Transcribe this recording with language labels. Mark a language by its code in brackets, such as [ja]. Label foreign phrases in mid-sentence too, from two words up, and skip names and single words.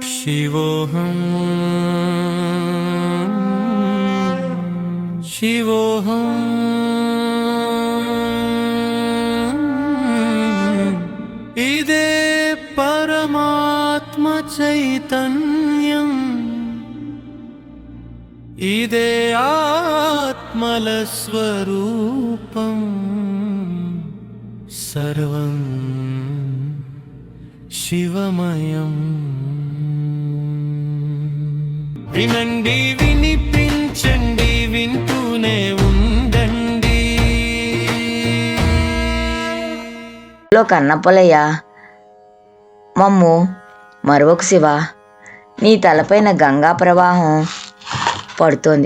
[sa] शिवोऽहं शिवोऽहं इदे परमात्म चैतन्यम् इदे आत्मलस्वरूपम् सर्वं शिवमयम् [te] వినండి వినిపించండి వింటూనే ఉండండి. కన్నప్పలయ్య మమ్ము మరొక శివ, నీ తలపైన గంగా ప్రవాహం పడుతోంది.